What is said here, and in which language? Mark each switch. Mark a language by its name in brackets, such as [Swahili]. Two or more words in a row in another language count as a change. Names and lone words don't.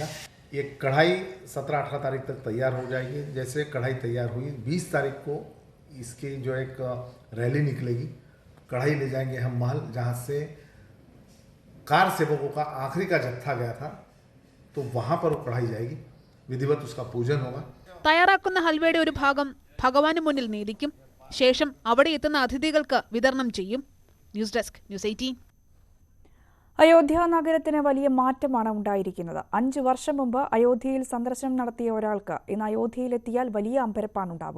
[Hindi] ये कढ़ाई 17-18 तारीख तक तैयार हो जाएगी. जैसे कढ़ाई तैयार हुई 20 तारीख को इसकी जो एक रैली निकलेगी. कढ़ाई ले जाएंगे हम महल जहाँ से कार सेवकों का आखिरी का जत्था गया था. तो वहाँ पर वो कढ़ाई जाएगी. विधिवत उसका पूजन होगा. [Malayalam] തയ്യാറാക്കുന്ന ഹൽവയുടെ ഒരു ഭാഗം ഭഗവാന് മുന്നിൽ നീതിക്കും. ശേഷം അവിടെ എത്തുന്ന അതിഥികൾക്ക് വിതരണം ചെയ്യും. [English] news desk [Malayalam] ന്യൂസ് 18. അയോധ്യ നഗരത്തിന് വലിയ മാറ്റമാണ് ഉണ്ടായിരിക്കുന്നത്. 5 വർഷം മുമ്പ് അയോധ്യയിൽ സന്ദർശനം നടത്തിയ ഒരാൾക്ക് ഇന്ന് അയോധ്യയിലെത്തിയാൽ വലിയ അമ്പരപ്പാണ് ഉണ്ടാവുക.